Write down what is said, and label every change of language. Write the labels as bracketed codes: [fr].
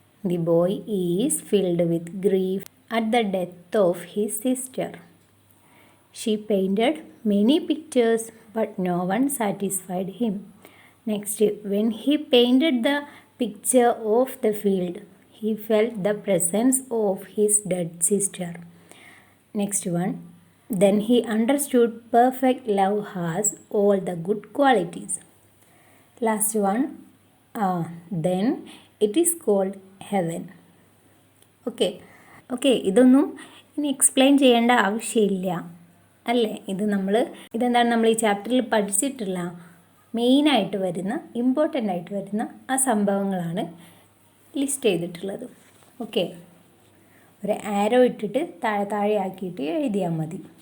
[en] The boy is filled with grief at the death of his sister. She painted many pictures but no one satisfied him. Next, when he painted the picture of the field he felt the presence of his dead sister. Next one, then he understood perfect love has all the good qualities. Last one, then it is called heaven. [ml] Okay, ഇതൊന്നും ഇനി explain ചെയ്യേണ്ട ആവശ്യമില്ല അല്ലേ. ഇതെന്താണ് നമ്മൾ ഈ ചാപ്റ്ററിൽ പഠിച്ചിട്ടുള്ള മെയിനായിട്ട് വരുന്ന, ഇമ്പോർട്ടൻ്റ് ആയിട്ട് വരുന്ന ആ സംഭവങ്ങളാണ് ലിസ്റ്റ് ചെയ്തിട്ടുള്ളത്. ഓക്കെ, ഒരു ആരോ ഇട്ടിട്ട് താഴെ ആക്കിയിട്ട് എഴുതിയാൽ മതി.